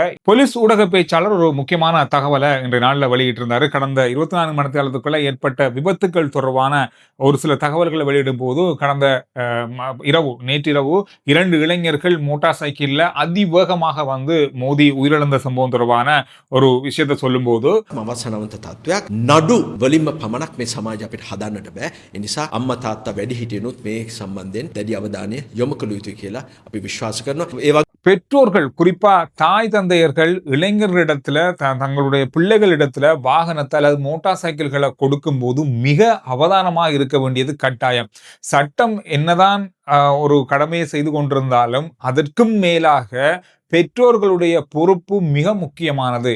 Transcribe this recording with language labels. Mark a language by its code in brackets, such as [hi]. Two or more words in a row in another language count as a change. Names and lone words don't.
[ta] போலீஸ் ஊடக பேச்சாளர் ஒரு முக்கியமான தகவலை இன்றைய நாளில் வெளியிட்டிருந்தாரு. கடந்த 24 மணி நேரத்துக்குள்ள ஏற்பட்ட விபத்துக்கள் தொடர்பான ஒரு சில தகவல்களை வெளியிடும் போது கடந்த நேற்றிரவு 2 இளைஞர்கள் மோட்டார் சைக்கிள்ல அதிவேகமாக வந்து மோதி உயிரிழந்த சம்பவம் தொடர்பான ஒரு விஷயத்தை சொல்லும்போது [si] අවසනවන්ත තත්ත්වයක් නඩු වලින්ම පමණක් මේ සමාජ අපිට හදන්නට බෑ. ඒ නිසා අම්මා තාත්තා වැඩිහිටියනුත් මේ සම්බන්ධයෙන් දැඩි අවධානය යොමු කළ යුතුයි කියලා අපි විශ්වාස කරනවා. [ta] பெற்றோர்கள் குறிப்பா தாய் தந்தையர்கள் இளைஞர்களிடத்துல தங்களுடைய பிள்ளைகளிடத்துல வாகனத்தை அல்லது மோட்டார் சைக்கிள்களை கொடுக்கும் போது மிக அவதானமாக இருக்க வேண்டியது கட்டாயம். சட்டம் என்னதான் ஒரு கடமையை செய்து கொண்டிருந்தாலும் அதற்கும் மேலாக பெற்றோர்களுடைய பொறுப்பு மிக முக்கியமானது.